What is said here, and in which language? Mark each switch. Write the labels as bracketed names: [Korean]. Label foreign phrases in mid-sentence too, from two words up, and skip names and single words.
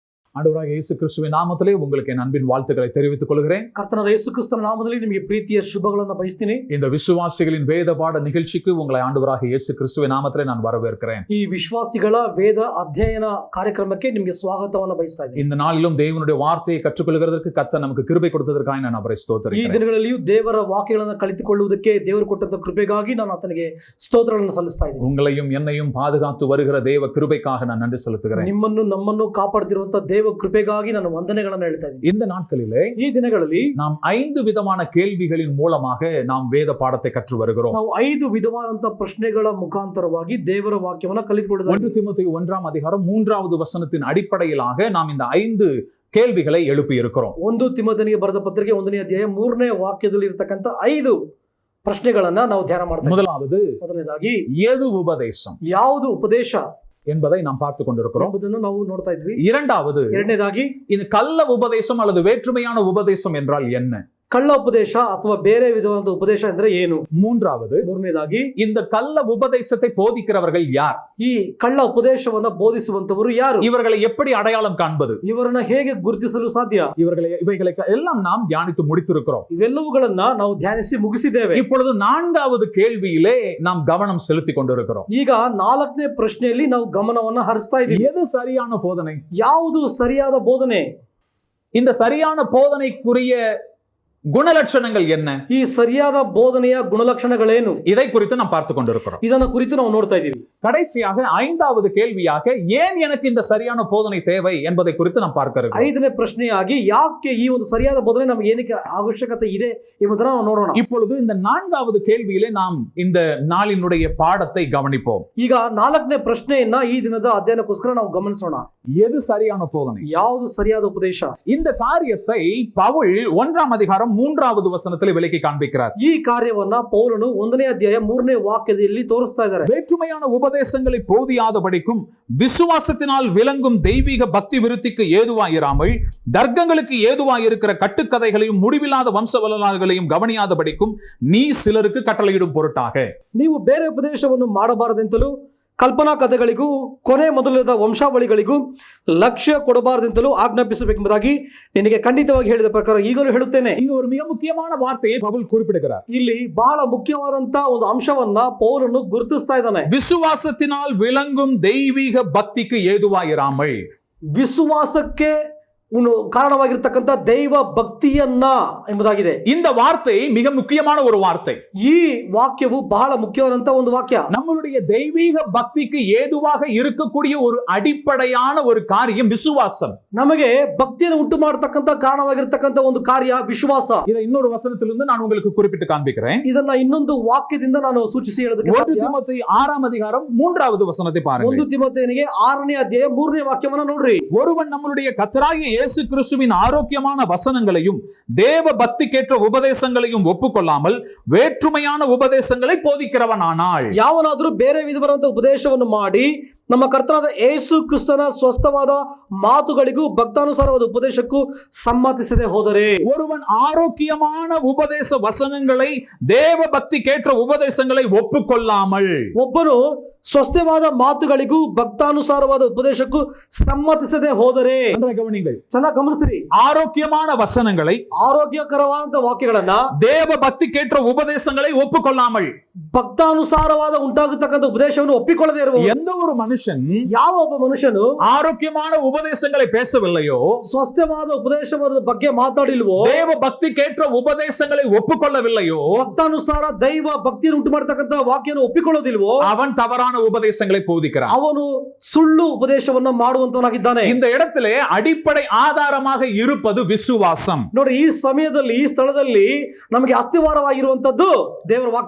[Tamil] ஆண்டவராகிய இயேசு கிறிஸ்துவின் நாமத்திலே உங்களுக்கு என் அன்பின் வாழ்த்துக்களை தெரிவித்துக் கொள்கிறேன். [Kannada] ಕರ್ತನಾದ ಯೇಸು ಕ್ರಿಸ್ತನ ನಾಮದಲ್ಲಿ ನಿಮಗೆ ಪ್ರೀತಿಯ ಶುಭಗಳನ್ನು ಬಯಸ್ತೀನಿ. [Tamil] இந்த விசுவாசிகளின் வேத பாட நிகழ்ச்சிக்கு உங்களை ஆண்டவராகிய இயேசு கிறிஸ்துவின் நாமத்திலே நான் வரவேற்கிறேன். [Kannada] ಈ ವಿಶ್ವಾಸಿಗಳ ವೇದ ಅಧ್ಯಯನ ಕಾರ್ಯಕ್ರಮಕ್ಕೆ ನಿಮಗೆ ಸ್ವಾಗತವನ್ನು ಬಯಸ್ತಾ ಇದ್ದೀನಿ. [Tamil] இந்த நாளிலும் தேவனுடைய வார்த்தையை கற்றுக்கொள்கிறதற்கு கர்த்தர் நமக்கு கிருபை கொடுத்ததற்காக நான் அவரை [Kannada] ಈ [Tamil] ஸ்தோத்திரிக்கிறேன். [Kannada] ದಿನಗಳಲ್ಲಿಯೂ ದೇವರ ವಾಕ್ಯಗಳನ್ನು ಕಲಿತುಕೊಳ್ಳುವುದಕ್ಕೆ ದೇವರು ಕೊಟ್ಟಂತ ಕೃಪೆಗಾಗಿ ನಾನು ಆತನಿಗೆ ಸ್ತೋತ್ರಗಳನ್ನು ಸಲ್ಲಿಸ್ತಾ ಇದ್ದೀನಿ. [Tamil] உங்களையும் என்னையும் பாதுகாத்து வருகிற தேவ கிருபைக்காக நான் நன்றி செலுத்துகிறேன். [Kannada] ನಿಮ್ಮನ್ನು ನಮ್ಮನ್ನು ಕಾಪಾಡುತ್ತಿರುವಂತ ದೇವ ಕೃಪೆಗಾಗಿ ನಾನು ವಂದನೆಗಳನ್ನು ಹೇಳ್ತಾ ಇದ್ದೀನಿ. [Tamil] இந்த நாட்களிலே [Kannada] ಈ ದಿನಗಳಲ್ಲಿ [Tamil] நாம் 5 விதமான கேள்விகளின் மூலமாக நாம் வேத பாடத்தை கற்று வருகிறோம். [Kannada] ನಾವು 5 ವಿಧವಾದಂತ ಪ್ರಶ್ನೆಗಳ ಮುಖಾಂತರವಾಗಿ ದೇವರ ವಾಕ್ಯವನ್ನು ಕಲಿತುಕೊಳ್ಳುತ್ತಿದ್ದೇವೆ. [Tamil] 1 தீமோத்தேயு 1ஆம் அதிகாரம் 3வது வசனத்தின் அடிப்படையிலாக நாம் இந்த 5 கேள்விகளை எழுப்பி இருக்கிறோம். [Kannada] 1 ತಿಮೋಥೆಯನಿಗೆ ಬರೆದ ಪತ್ರಿಕೆ 1ನೇ ಅಧ್ಯಾಯ 3ನೇ ವಾಕ್ಯದಲ್ಲಿ ಇರತಕ್ಕಂತ 5 ಪ್ರಶ್ನೆಗಳನ್ನ ನಾವು ಧ್ಯಾನ ಮಾಡ್ತಾ ಇದ್ದೀವಿ. ಮೊದಲನೇದಾಗಿ [Tamil] எது உபதேசம் [Kannada] ಯಾವುದು ಉಪದೇಶ [Tamil] என்பதை நாம் பார்த்து கொண்டிருக்கிறோம். [Kannada] ಎಂಬುದನ್ನು ನಾವು ನೋಡ್ತಾ ಇದ್ವಿ. [Tamil] இரண்டாவதாகி இந்த கள்ள உபதேசம் அல்லது வேற்றுமையான உபதேசம் என்றால் என்ன? [Kannada] ಕಳ್ಳ ಉಪದೇಶ ಅಥವಾ ಬೇರೆ ವಿಧವಾದ ಉಪದೇಶ ಅಂದ್ರೆ ಏನು? [Tamil] ಮೂರನೇದಾಗಿ இந்த கள்ள உபதேசத்தை போதிக்கிறவர்கள் யார்? [Kannada] ಈ ಕಳ್ಳ ಉಪದೇಶವನ್ನ ಬೋಧಿಸುವಂತವರು ಯಾರು? [Tamil] இவர்களை எப்படி அடையாளம் காண்பது? [Kannada] ಇವರನ್ನ ಹೇಗೆ ಗುರುತಿಸಲು ಸಾಧ್ಯ? [Tamil] இவைகளை எல்லாம் நாம் தியானித்து முடித்திருக்கிறோம். [Kannada] ಇವೆಲ್ಲವುಗಳನ್ನ ನಾವು ಧ್ಯಾನಿಸಿ ಮುಗಿಸಿದ್ದೇವೆ. [Tamil] இப்பொழுது 4வது கேள்வியிலே நாம் கவனம் செலுத்திக் கொண்டிருக்கிறோம். [Kannada] ಈಗ 4ನೇ ಪ್ರಶ್ನೆಯಲ್ಲಿ ನಾವು ಗಮನವನ್ನ ಹರಿಸ್ತಾ ಇದ್ದೀವಿ. [Tamil] எது சரியான போதனை? [Kannada] ಯಾವುದು ಸರಿಯಾದ ಬೋಧನೆ? [Tamil] இந்த சரியான போதனைக்குரிய குணலட்சணங்கள் என்ன? [Kannada] ಈ ಸರಿಯಾದ ಬೋಧನೆಯ ಗುಣಲಕ್ಷಣಗಳೇನು? [Tamil] இதை குறித்து நாம் பார்த்து கொண்டிருக்கிறோம். [Kannada] ಇದನ್ನ ಕುರಿತು ನಾವು ನೋಡ್ತಾ ಇದ್ದೀವಿ. [Tamil] கடைசியாக 5வது கேள்வியாக ஏன் எனக்கு இந்த சரியான போதனை தேவை என்பதை குறித்து நாம் பார்க்கிறோம். [Kannada] 5ನೇ ಪ್ರಶ್ನೆಯಾಗಿ ಯಾಕೆ ಈ ಒಂದು ಸರಿಯಾದ ಬೋಧನೆ ನಮಗೆ ಏನಕ್ಕೆ ಅವಶ್ಯಕತೆ ಇದೆ ಎಂಬುದನ್ನು ನಾವು ನೋಡೋಣ. [Tamil] இப்பொழுது இந்த 4வது கேள்வியிலே நாம் இந்த நாளினுடைய பாடத்தை கவனிப்போம். [Kannada] ಈಗ 4ನೇ ಪ್ರಶ್ನೆಯನ್ನ ಈ ದಿನದ ಅಧ್ಯಯನಕ್ಕೋಸ್ಕರ ನಾವು ಗಮನಿಸೋಣ. [Tamil] எது சரியான போதனை? [Kannada] ಯಾವುದು ಸರಿಯಾದ ಉಪದೇಶ? [Tamil] இந்த காரியத்தை பவுல் 1ஆம் அதிகாரம் 3வது வசனத்தில் விளக்கி காண்பிக்கிறார். [Kannada] ಈ ಕಾರ್ಯವನ್ನ ಪೌಲನು 1ನೇ ಅಧ್ಯಾಯ 3ನೇ ವಾಕ್ಯದಲ್ಲಿ ತೋರಿಸ್ತಾ ಇದ್ದಾರೆ. [Tamil] வேற்றுமையான உபதேசங்களை போதியாதபடிக்கும் விசுவாசத்தினால் விளங்கும் தெய்வீக பக்தி விருத்திக்கு ஏதுவாயிராமல் தர்க்கங்களுக்கு ஏதுவாயிருக்கிற கட்டுக்கதைகளையும் முடிவில்லாத வம்ச வரலாறுகளையும் கவனியாதபடிக்கும் நீ சிலருக்கு கட்டளையிடும் பொருட்டாக. [Kannada] ನೀವು ಬೇರೆ ಉಪದೇಶವನ್ನು ಮಾಡಬಾರದೆಂತಲೂ ಕಲ್ಪನಾ ಕಥೆಗಳಿಗೂ ಕೊನೆ ಮೊದಲಾದ ವಂಶಾವಳಿಗಳಿಗೂ ಲಕ್ಷ್ಯ ಕೊಡಬಾರದೆಂತಲೂ ಆಜ್ಞಾಪಿಸಬೇಕೆಂಬುದಾಗಿ ನಿನಗೆ ಖಂಡಿತವಾಗಿ ಹೇಳಿದ ಪ್ರಕಾರ ಈಗಲೂ ಹೇಳುತ್ತೇನೆ. [Tamil] இங்க ஒரு மிக முக்கியமான வார்த்தையை பவுல் குறிப்பிடுகிறார். [Kannada] ಇಲ್ಲಿ ಬಹಳ ಮುಖ್ಯವಾದಂತ ಒಂದು ಅಂಶವನ್ನ ಪೌಲನು ಗುರುತಿಸ್ತಾ ಇದ್ದಾನೆ. [Tamil] விசுவாசத்தினால் விளங்கும் தெய்வீக பக்திக்கு ஏதுவாயிராமல், [Kannada] ವಿಶ್ವಾಸಕ್ಕೆ ಕಾರಣವಾಗಿರ್ತಕ್ಕಂಥ ದೈವ ಭಕ್ತಿಯನ್ನ ಎಂಬುದಾಗಿದೆ. [Tamil] இந்த வார்த்தை மிக முக்கியமான ஒரு வார்த்தை. [Kannada] ಈ ವಾಕ್ಯವು ಬಹಳ ಮುಖ್ಯವಾದಂತ ಒಂದು ವಾಕ್ಯ. [Tamil] நம்மளுடைய தெய்வீக பக்திக்கு ஏதுவாக இருக்கக்கூடிய ஒரு அடிப்படையான ஒரு காரியம் விசுவாசம். [Kannada] ನಮಗೆ ಭಕ್ತಿಯನ್ನು ಉಂಟು ಮಾಡತಕ್ಕಂತ ಕಾರಣವಾಗಿರ್ತಕ್ಕಂಥ ಒಂದು ಕಾರ್ಯ ವಿಶ್ವಾಸ. [Tamil] இதை இன்னொரு வசனத்திலிருந்து நான் உங்களுக்கு குறிப்பிட்டு காண்பிக்கிறேன். [Kannada] ಇದನ್ನ ಇನ್ನೊಂದು ವಾಕ್ಯದಿಂದ ನಾನು ಸೂಚಿಸಿ ಹೇಳೋದಕ್ಕೆ ಸಾಧ್ಯ. [Tamil] 1 தீமோத்தேயு 6ஆம் அதிகாரம் 3வது வசனத்தை பாருங்கள். [Kannada] 1 ತಿಮೋಥೆಯನಿಗೆ 6ನೇ ಅಧ್ಯಾಯ 3ನೇ ವಾಕ್ಯವನ್ನ ನೋಡ್ರಿ. [Tamil] ஒருவன் நம்மளுடைய கர்த்தராகிய இயேசு கிறிஸ்துவின் ஆரோக்கியமான வசனங்களையும் தேவ பக்திக்கேற்ற உபதேசங்களையும் ஒப்புக்கொள்ளாமல் வேற்றுமையான உபதேசங்களை போதிக்கிறவனானால், [Kannada] ಯಾವನಾದರೂ ಬೇರೆ ವಿಧವಾದ ಉಪದೇಶವನ್ನು ಮಾಡಿ ನಮ್ಮ ಕರ್ತನಾದ ಯೇಸು ಕ್ರಿಸ್ತನ ಸ್ವಸ್ಥವಾದ ಮಾತುಗಳಿಗೂ ಭಕ್ತಾನುಸಾರವಾದ ಉಪದೇಶಕ್ಕೂ ಸಮ್ಮತಿಸದೆ ಹೋದರೆ, [Tamil] ஒருவன் ஆரோக்கியமான உபதேச வசனங்களை தேவ பக்திக்கேற்ற உபதேசங்களை ஒப்புக்கொள்ளாமல், [Kannada] ಒಬ್ಬನು ಸ್ವಸ್ಥವಾದ ಮಾತುಗಳಿಗೂ ಭಕ್ತಾನುಸಾರವಾದ ಉಪದೇಶಕ್ಕೂ ಸಮ್ಮತಿಸದೆ ಹೋದರೆ, [Tamil] கவனிங்கள், [Kannada] ಚೆನ್ನಾಗಿ ಗಮನಿಸಿರಿ, [Tamil] ஆரோக்கியமான வசனங்களை [Kannada] ಆರೋಗ್ಯಕರವಾದ ವಾಕ್ಯಗಳನ್ನ [Tamil] தேவ பக்திக்கேற்ற உபதேசங்களை ஒப்புக்கொள்ளாமல், [Kannada] ಭಕ್ತಾನುಸಾರವಾದ ಉಂಟಾಗತಕ್ಕಂಥ ಉಪದೇಶವನ್ನು ಒಪ್ಪಿಕೊಳ್ಳದೆ ಇರುವ [Tamil] எந்த ஒரு மனுஷன் [Kannada] ಯಾವ ಒಬ್ಬ ಮನುಷ್ಯನು [Tamil] ஆரோக்கியமான உபதேசங்களை பேசவில்லையோ, [Kannada] ಸ್ವಸ್ಥವಾದ ಉಪದೇಶದ ಬಗ್ಗೆ ಮಾತಾಡಿಲ್ವೋ, [Tamil] தேவ பக்திக்கேற்ற உபதேசங்களை ஒப்புக்கொள்ளவில்லையோ, [Kannada] ಭಕ್ತಾನುಸಾರ ದೈವ ಭಕ್ತಿಯನ್ನು ಉಂಟು ಮಾಡತಕ್ಕಂಥ ವಾಕ್ಯವನ್ನು ಒಪ್ಪಿಕೊಳ್ಳೋದಿಲ್ವೋ, [Tamil] அவன் தவறான உபதேசங்களை போதிக்கிறான். [Kannada] ಅವನು ಸುಳ್ಳು ಉಪದೇಶವನ್ನ ಮಾಡುವಂತವನಾಗಿದ್ದಾನೆ. [Tamil] இந்த இடத்திலே அடிப்படை ஆதாரமாக இருப்பது விசுவாசம். [Kannada] ನೋಡಿ, ಈ ಸಮಯದಲ್ಲಿ ಈ ಸ್ಥಳದಲ್ಲಿ ನಮಗೆ ಅಸ್ಥಿವಾರವಾಗಿರುವಂತದ್ದು ದೇವರ ವಾಕ್ಯ.